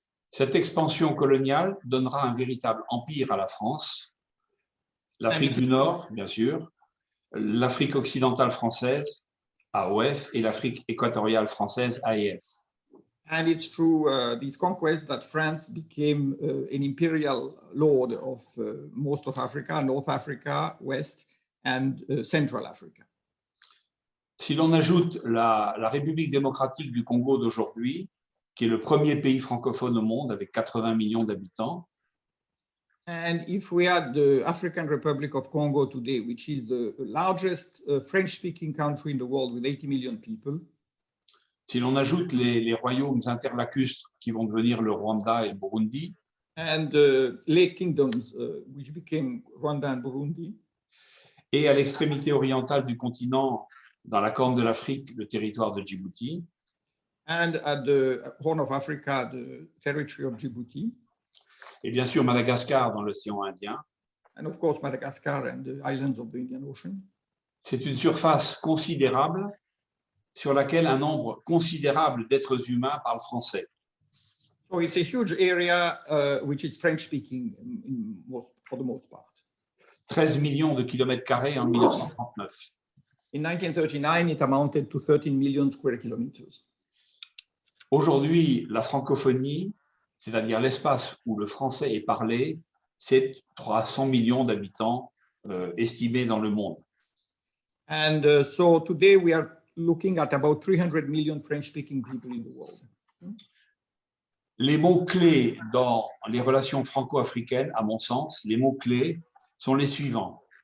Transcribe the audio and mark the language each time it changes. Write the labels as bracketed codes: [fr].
[fr] Cette expansion coloniale donnera un véritable empire à la France, l'Afrique du Nord, bien sûr, l'Afrique occidentale française, AOF, et l'Afrique équatoriale française, AEF. [en] And it's through these conquests that France became an imperial lord of most of Africa, North Africa, West, and Central Africa. [fr] Si l'on ajoute la République démocratique du Congo d'aujourd'hui, qui est le premier pays francophone au monde avec 80 millions d'habitants, [en] and if we add the African Republic of Congo today, which is the largest French-speaking country in the world with 80 million people, [fr] si l'on ajoute les royaumes interlacustres qui vont devenir le Rwanda et le Burundi, [en] and the Lake Kingdoms, which became Rwanda and Burundi, [fr] et à l'extrémité orientale du continent, dans la Corne de l'Afrique, le territoire de Djibouti, [en] and at the Horn of Africa, the territory of Djibouti, [fr] et bien sûr Madagascar dans l'océan Indien, [en] and of course Madagascar and the islands of the Indian Ocean. [fr] C'est une surface considérable sur laquelle un nombre considérable d'êtres humains parlent français. [en] So it's a huge area which is French-speaking for the most part. [fr] 13 millions de kilomètres carrés en 1939. [en] In 1939, it amounted to 13 million square kilometers. [fr] Aujourd'hui, la francophonie, c'est-à-dire l'espace où le français est parlé, c'est 300 millions d'habitants estimés dans le monde. [en] And so today we are looking at about 300 million French-speaking people in the world. [fr] Les mots-clés dans les relations franco-africaines, à mon sens, les mots-clés sont les suivants.